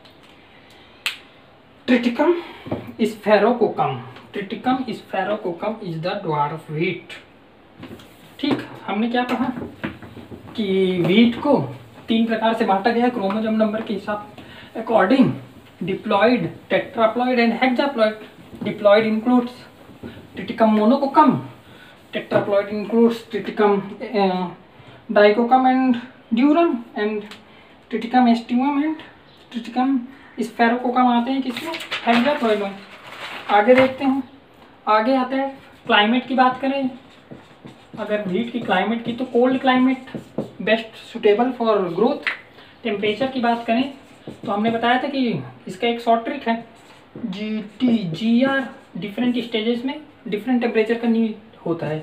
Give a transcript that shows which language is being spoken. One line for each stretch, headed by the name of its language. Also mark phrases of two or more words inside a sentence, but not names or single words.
English: Triticum sphaerococcum, Triticum sphaerococcum is the dwarf wheat.
Hindi: ठीक, हमने क्या पढ़ा कि वीट को 3 प्रकार से बांटा गया
English: chromosome number
Hindi: के हिसाब
English: according, diploid, tetraploid and hexaploid. diploid includes Triticum monococcum, tetraploid includes triticum dicockum and durum, and triticum aestivum and triticum spherococcum
Hindi: आते हैं किसमें? हेक्साप्लॉइड में। आगे देखते हैं, आगे आता है क्लाइमेट की बात करें, अगर वीट की क्लाइमेट की तो
English: cold climate best suitable for growth.
Hindi: टेम्परेचर की बात करें तो हमने बताया था कि इसका एक
English: short trick
Hindi: है, GR
English: different stages
Hindi: में
English: different temperature
Hindi: का नीड होता है।